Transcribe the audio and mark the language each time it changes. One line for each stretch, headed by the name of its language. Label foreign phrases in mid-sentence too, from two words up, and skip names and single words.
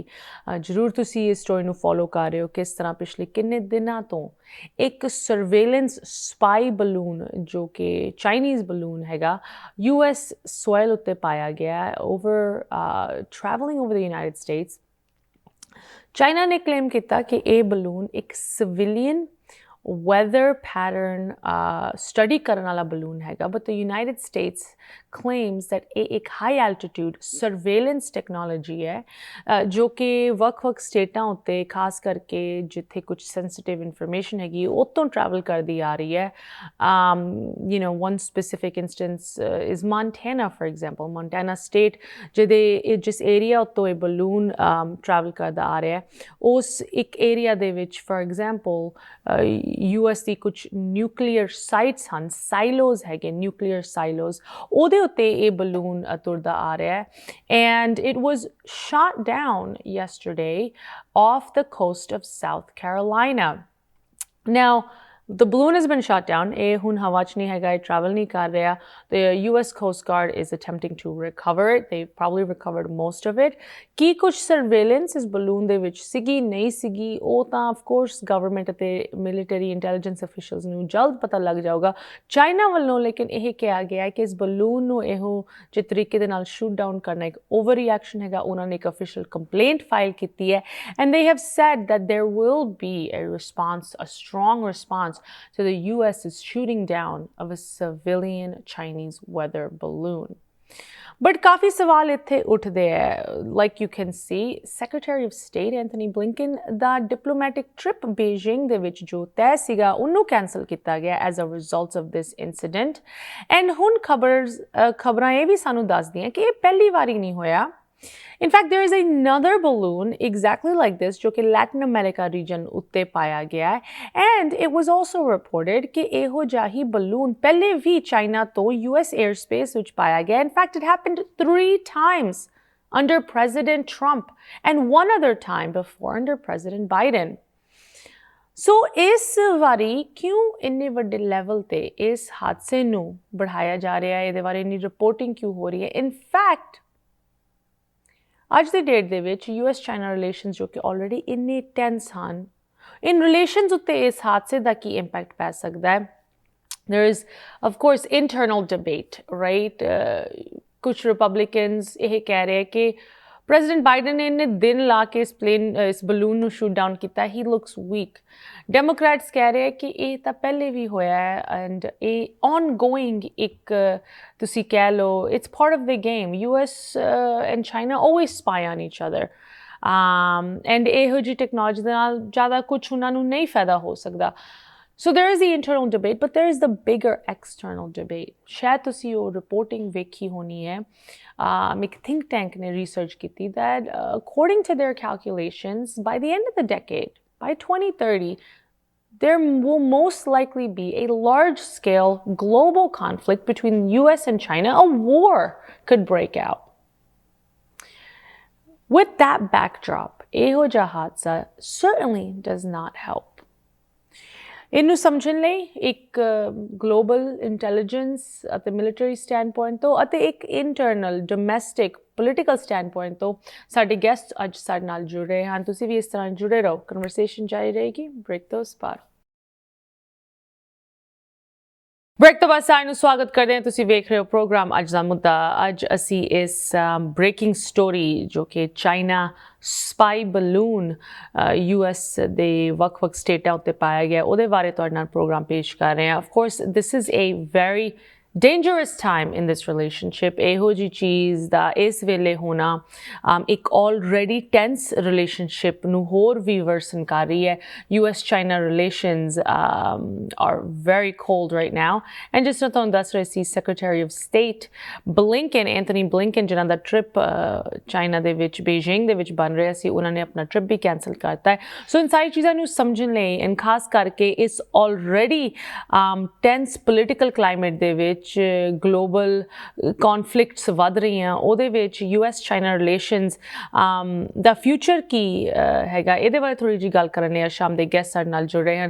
Punjabi: ਜ਼ਰੂਰ ਤੁਸੀਂ ਇਸ ਸਟੋਰੀ ਨੂੰ ਫੋਲੋ ਕਰ ਰਹੇ ਹੋ ਕਿਸ ਤਰ੍ਹਾਂ ਪਿਛਲੇ ਕਿੰਨੇ ਦਿਨਾਂ ਤੋਂ ਇੱਕ
English: surveillance spy balloon
Punjabi: ਜੋ ਕਿ
English: Chinese balloon
Punjabi: ਹੈਗਾ
English: US soil
Punjabi: ਉੱਤੇ ਪਾਇਆ ਗਿਆ
English: over traveling over the United States.
Punjabi: ਚਾਈਨਾ ਨੇ ਕਲੇਮ ਕੀਤਾ ਕਿ ਇਹ ਬਲੂਨ ਇੱਕ
English: civilian weather pattern study
Punjabi: ਕਰਨ ਵਾਲਾ ਬਲੂਨ ਹੈਗਾ।
English: But the United States claims that
Punjabi: ਇਹ ਇੱਕ
English: high altitude surveillance technology
Punjabi: ਹੈ ਜੋ ਕਿ ਵੱਖ-ਵੱਖ ਸਟੇਟਾਂ ਉੱਤੇ ਖਾਸ ਕਰਕੇ ਜਿੱਥੇ ਕੁਝ
English: sensitive information
Punjabi: ਹੈਗੀ ਉਹ ਤੋਂ ਟਰੈਵਲ ਕਰਦੀ ਆ ਰਹੀ ਹੈ।
English: one specific instance is Montana, for example.
Punjabi: Montana state ਜਿਸ ਏਰੀਆ ਉੱਤੋਂ ਇਹ ਬਲੂਨ ਟਰੈਵਲ ਕਰਦਾ ਆ ਰਿਹਾ ਉਸ ਇੱਕ ਏਰੀਆ ਦੇ ਵਿੱਚ
English: for example
Punjabi: US ਦੀ ਕੁਝ
English: nuclear sites
Punjabi: ਹਨ, ਸਾਈਲੋਜ਼ ਹੈਗੇ
English: nuclear silos,
Punjabi: ਉਹਦੇ ਉੱਤੇ ਇਹ ਬਲੂਨ ਤੁਰਦਾ ਆ ਰਿਹਾ ਹੈ।
English: And it was shot down yesterday off the coast of South Carolina. ਨਾਓ the balloon has been shot down.
Punjabi: ਇਹ ਹੁਣ ਹਵਾ 'ਚ ਨਹੀਂ ਹੈਗਾ, ਇਹ travel ਨਹੀਂ ਕਰ ਰਿਹਾ।
English: The US Coast Guard is attempting to recover it. They probably recovered most of it.
Punjabi: ਕੀ ਕੁਝ ਸਰਵੇਲੈਂਸ ਇਸ ਬਲੂਨ ਦੇ ਵਿੱਚ ਸੀਗੀ ਨਹੀਂ ਸੀਗੀ ਉਹ ਤਾਂ
English: of course
Punjabi: ਗਵਰਨਮੈਂਟ ਅਤੇ
English: military intelligence officials
Punjabi: ਨੂੰ ਜਲਦ ਪਤਾ ਲੱਗ ਜਾਊਗਾ ਚਾਈਨਾ ਵੱਲੋਂ। ਲੇਕਿਨ ਇਹ ਕਿਹਾ ਗਿਆ ਕਿ ਇਸ ਬਲੂਨ ਨੂੰ ਇਹੋ ਜਿਹੇ ਤਰੀਕੇ ਦੇ ਨਾਲ
English: shoot down
Punjabi: ਕਰਨਾ ਇੱਕ
English: over reaction
Punjabi: ਹੈਗਾ। ਉਹਨਾਂ ਨੇ ਇੱਕ ਅਫੀਸ਼ੀਅਲ ਕੰਪਲੇਂਟ ਫਾਈਲ ਕੀਤੀ ਹੈ
English: ਐਂਡ they have said that there will be a response, a strong response to the US is shooting down of a civilian Chinese weather balloon.
Punjabi: But ਕਾਫੀ ਸਵਾਲ ਇੱਥੇ ਉੱਠਦੇ ਹੈ।
English: Like you can see,
Punjabi: Secretary of State Antony Blinken ਦਾ
English: diplomatic trip
Punjabi: Beijing ਦੇ ਵਿੱਚ ਜੋ ਤੈਅ ਸੀਗਾ ਉਹਨੂੰ ਕੈਂਸਲ ਕੀਤਾ ਗਿਆ
English: as a result of this incident.
Punjabi: And ਹੁਣ ਖਬਰਾਂ ਇਹ ਵੀ ਸਾਨੂੰ ਦੱਸਦੀਆਂ ਕਿ ਇਹ ਪਹਿਲੀ ਵਾਰੀ ਨਹੀਂ ਹੋਇਆ।
English: In fact, there is another balloon exactly like this
Punjabi: ਜੋ ਕਿ
English: Latin America region
Punjabi: ਉੱਤੇ ਪਾਇਆ ਗਿਆ ਹੈ।
English: And it was also reported
Punjabi: ਕਿ ਇਹੋ ਜਿਹਾ ਹੀ balloon ਪਹਿਲੇ ਵੀ ਚਾਈਨਾ ਤੋਂ
English: US airspace
Punjabi: ਵਿੱਚ ਪਾਇਆ ਗਿਆ।
English: In fact, it happened 3 times under President Trump and one other time before under President Biden.
Punjabi: ਸੋ ਇਸ ਵਾਰੀ ਕਿਉਂ ਇੰਨੇ ਵੱਡੇ ਲੈਵਲ ਤੇ ਇਸ ਹਾਦਸੇ ਨੂੰ बढ़ाया ਜਾ ਰਿਹਾ ਹੈ, ਇਹਦੇ ਬਾਰੇ ਇੰਨੀ ਰਿਪੋਰਟਿੰਗ ਕਿਉਂ ਹੋ ਰਹੀ ਹੈ?
English: In fact
Punjabi: ਅੱਜ ਦੀ ਡੇਟ ਦੇ ਵਿੱਚ
English: US China relations
Punjabi: ਜੋ ਕਿ ਆਲਰੇਡੀ ਇੰਨੇ ਟੈਂਸ ਹਨ, ਇਨ ਰਿਲੇਸ਼ਨਸ ਉੱਤੇ ਇਸ ਹਾਦਸੇ ਦਾ ਕੀ ਇੰਪੈਕਟ ਪੈ ਸਕਦਾ ਹੈ?
English: There is, of course, internal debate, right?
Punjabi: कुछ Republicans ਇਹ ਕਹਿ ਰਹੇ ਕਿ President Biden ਨੇ ਇੰਨੇ ਦਿਨ ਲਾ ਕੇ ਇਸ ਬਲੂਨ ਨੂੰ ਸ਼ੂਟ ਡਾਊਨ ਕੀਤਾ,
English: he looks weak.
Punjabi: Democrats ਕਹਿ ਰਹੇ ਕਿ ਇਹ ਤਾਂ ਪਹਿਲੇ ਵੀ ਹੋਇਆ ਹੈ ਐਂਡ ਇਹ ongoing ਇੱਕ ਤੁਸੀਂ ਕਹਿ ਲਓ
English: it's part of the game. US and China always spy on each other.
Punjabi: And ਇਹੋ ਜਿਹੀ ਟੈਕਨੋਲੋਜੀ ਦੇ ਨਾਲ ਜ਼ਿਆਦਾ ਕੁਛ ਉਹਨਾਂ ਨੂੰ ਨਹੀਂ ਫਾਇਦਾ ਹੋ ਸਕਦਾ.
English: So there is the internal debate, but there is the bigger external debate.
Punjabi: ਸ਼ਾਇਦ ਤੁਸੀਂ ਉਹ ਰਿਪੋਰਟਿੰਗ ਵੇਖੀ ਹੋਣੀ ਹੈ, ਇੱਕ think tank ਨੇ research ਕੀਤੀ
English: that according to their calculations, by the end of the decade, by 2030, there will most likely be a large-scale global conflict between US and China. A war could break out. With that backdrop,
Punjabi: ਇਹੋ ਜਿਹਾ ਹਾਦਸਾ
English: certainly does not help.
Punjabi: ਇਹਨੂੰ ਸਮਝਣ ਲਈ ਇੱਕ
English: global intelligence
Punjabi: ਅਤੇ
English: military stand point
Punjabi: ਤੋਂ ਅਤੇ ਇੱਕ
English: internal domestic political stand point
Punjabi: ਤੋਂ ਸਾਡੇ ਗੈਸਟ ਅੱਜ ਸਾਡੇ ਨਾਲ ਜੁੜ ਰਹੇ ਹਨ। ਤੁਸੀਂ ਵੀ ਇਸ ਤਰ੍ਹਾਂ ਜੁੜੇ ਰਹੋ, ਕਨਵਰਸੇਸ਼ਨ ਜਾਰੀ ਰਹੇਗੀ। ਬ੍ਰੇਕ ਤੋਂ ਉਸ ਪਾਰ। ਬ੍ਰੇਕ ਤੋਂ ਬਾਅਦ ਸਾਰਿਆਂ ਨੂੰ ਸਵਾਗਤ ਕਰਦੇ ਹਾਂ। ਤੁਸੀਂ ਵੇਖ ਰਹੇ ਹੋ ਪ੍ਰੋਗਰਾਮ ਅੱਜ ਦਾ ਮੁੱਦਾ। ਅੱਜ ਅਸੀਂ ਇਸ
English: breaking story
Punjabi: ਜੋ ਕਿ
English: China spy balloon US
Punjabi: ਦੇ ਵੱਖ-ਵੱਖ ਸਟੇਟਾਂ ਉੱਤੇ ਪਾਇਆ ਗਿਆ, ਉਹਦੇ ਬਾਰੇ ਤੁਹਾਡੇ ਨਾਲ ਪ੍ਰੋਗਰਾਮ ਪੇਸ਼ ਕਰ ਰਹੇ ਹਾਂ।
English: of course this is a very dangerous time in this relationship.
Punjabi: ਇਹੋ ਜਿਹੀ ਚੀਜ਼ ਦਾ ਇਸ ਵੇਲੇ ਹੋਣਾ ਇੱਕ
English: already tense relationship
Punjabi: ਨੂੰ ਹੋਰ ਵੀ worsen ਕਰ ਰਹੀ ਹੈ।
English: US China relations are very cold right now.
Punjabi: And ਜਿਸ ਤਰ੍ਹਾਂ ਤੁਹਾਨੂੰ ਦੱਸ ਰਹੇ ਸੀ,
English: Secretary of State Blinken, Anthony Blinken,
Punjabi: ਜਿਨ੍ਹਾਂ ਦਾ ਟ੍ਰਿਪ ਚਾਈਨਾ ਦੇ ਵਿੱਚ ਬੀਜਿੰਗ ਦੇ ਵਿੱਚ ਬਣ ਰਿਹਾ ਸੀ, ਉਹਨਾਂ ਨੇ ਆਪਣਾ ਟ੍ਰਿਪ ਵੀ ਕੈਂਸਲ ਕਰਤਾ ਹੈ। ਸੋ ਇਨ ਸਾਰੀ ਚੀਜ਼ਾਂ ਨੂੰ ਸਮਝਣ ਲਈ ਐਂਡ ਖਾਸ ਕਰਕੇ ਇਸ
English: already tense political climate
Punjabi: ਦੇ ਵਿੱਚ
English: global conflicts
Punjabi: ਵੱਧ ਰਹੀਆਂ, ਉਹਦੇ ਵਿੱਚ
English: US China relations
Punjabi: ਦਾ ਫਿਊਚਰ ਕੀ ਹੈਗਾ, ਇਹਦੇ ਬਾਰੇ ਥੋੜ੍ਹੀ ਜਿਹੀ ਗੱਲ ਕਰਨ ਲਈ ਅੱਜ ਸ਼ਾਮ ਦੇ ਗੈਸਟ ਸਾਡੇ ਨਾਲ ਜੁੜ ਰਹੇ ਹਨ।